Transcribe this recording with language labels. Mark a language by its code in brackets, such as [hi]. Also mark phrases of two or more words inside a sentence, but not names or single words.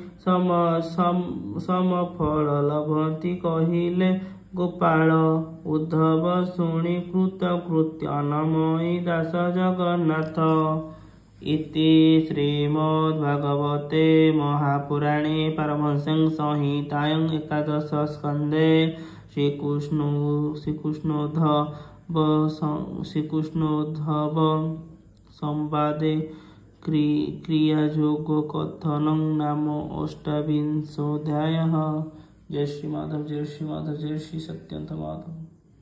[or] ସମଫଳ ଲଭନ୍ତି କହିଲେ ଗୋପାଳ ଉଦ୍ଧବ ଶୁଣି କୃତକୃତ୍ୟ ଦାସ ଜଗନ୍ନାଥ [sa] ଇତି ଶ୍ରୀମଦ୍ଭାଗବତେ ମହାପୁରାଣେ ପାରମହଂସ୍ୟାଂ ସଂହିତାୟାଂ ଏକାଦଶ ସ୍କନ୍ଧେ ଶ୍ରୀକୃଷ୍ଣୋଦ୍ଧବ ସମ୍ବାଦେ କ୍ରିୟାଯୋଗ कथनं नाम अष्टाविंशोऽध्यायः। जय श्री माधव, जय श्री माधव, जय श्री सत्यनाथ माधव।